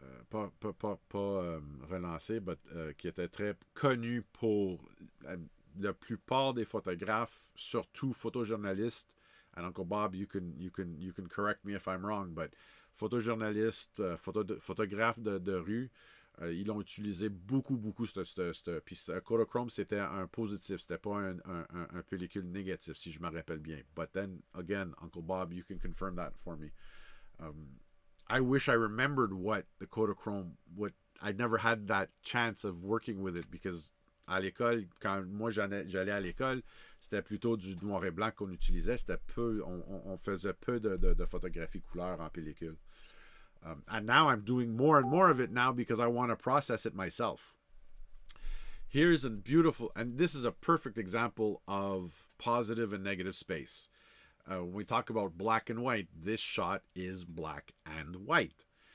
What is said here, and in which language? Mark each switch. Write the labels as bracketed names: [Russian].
[French] pas relancé, mais qui était très connu pour la plupart des photographes, surtout photojournalistes. [English] And Uncle Bob, you can correct me if I'm wrong, but [French] photojournalistes, photographes de rue, ils l'ont utilisé beaucoup. Puis Kodachrome, c'était un positif, c'était pas un pellicule négatif, si je me rappelle bien. [English] But then, again, Uncle Bob, you can confirm that for me. I wish I remembered what the Kodachrome, I never had that chance of working with it, because [French] à l'école, quand moi j'allais à l'école, c'était plutôt du noir et blanc qu'on utilisait. C'était peu, on faisait peu de photographie couleur en pellicule. [English] And now I'm doing more and more of it now because I want to process it myself. Here's a beautiful, and this is a perfect example of positive and negative space. When we talk about black and white, this shot is black and white.